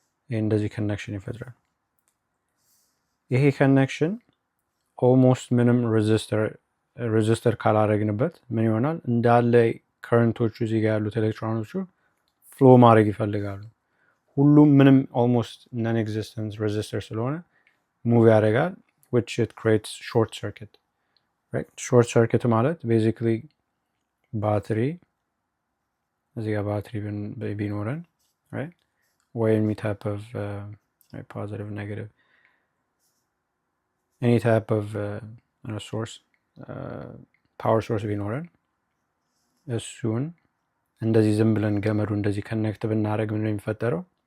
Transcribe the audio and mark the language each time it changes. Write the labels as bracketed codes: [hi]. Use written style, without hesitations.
[am] ይሄ እንደዚህ ኮኔክሽን ይፈጥራል። ይሄ ኮኔክሽን ኦልሞስት ምንም ሬዚስተር ካላረግንበት ምን ይሆናል? እንዳለ ከረንቶቹ እዚህ ጋር ያሉት ኤሌክትሮኖቹ ፍሎ ማድረግ ይፈልጋሉ። ሁሉም ምንም ኦልሞስት ነን ኤግዚስተንስ ሬዚስተር ስለሆነ ሙቭ ያደርጋል [en] which it creates short circuit. Right? Short circuit ማለት basically ባትሪ [am] እዚህ ጋር ባትሪ ቢኖረን ወይ [en] any type of positive negative any type of source power source [am] ቢኖረን እሱን እንደዚህ ዝም ብለን ገመዱ እንደዚህ ከኔክት ብናደርግ ምን ነው የሚፈጠረው?